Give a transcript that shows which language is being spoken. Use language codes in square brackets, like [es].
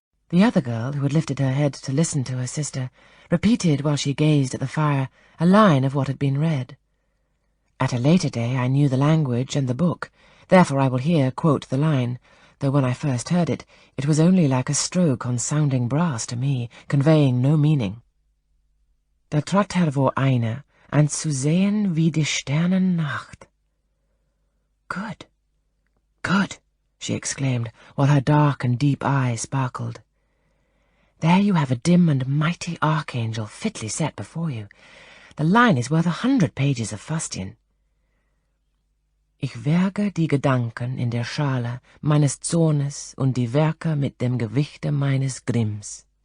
[en] The other girl, who had lifted her head to listen to her sister, repeated while she gazed at the fire a line of what had been read. At a later day I knew the language and the book, therefore I will here quote the line, though when I first heard it, it was only like a stroke on sounding brass to me, conveying no meaning. [de] Da trat hervor einer, anzusehen wie die Sternennacht. [en] "Good, good," she exclaimed, while her dark and deep eye sparkled. "There you have a dim and mighty archangel fitly set before you. The line is worth 100 pages of fustian. [de] Ich werke die Gedanken in der Schale meines Zornes und die Werke mit dem Gewichte meines Grimms."